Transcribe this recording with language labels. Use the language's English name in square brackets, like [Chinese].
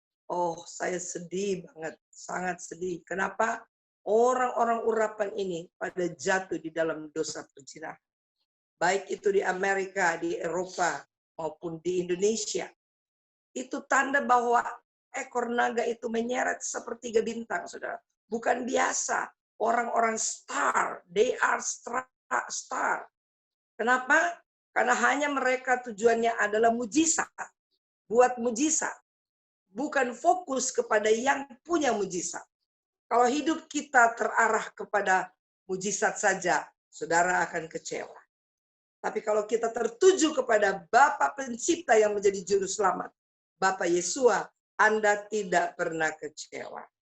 [Indonesian] Oh, saya sedih banget, sangat sedih. Kenapa? Orang-orang urapan ini pada jatuh di dalam dosa perzinahan. Baik itu di Amerika, di Eropa, maupun di Indonesia. Itu tanda bahwa ekor naga itu menyeret sepertiga bintang, saudara. Bukan biasa. Orang-orang [English] star, they are star. [Indonesian] Kenapa? Karena hanya mereka tujuannya adalah mujizat. Buat mujizat. Bukan fokus kepada yang punya mujizat. Kalau hidup kita terarah kepada mujizat saja, saudara akan kecewa. Tapi kalau kita tertuju kepada Bapa Pencipta yang menjadi juru selamat, Bapa Yesua, Anda tidak pernah kecewa.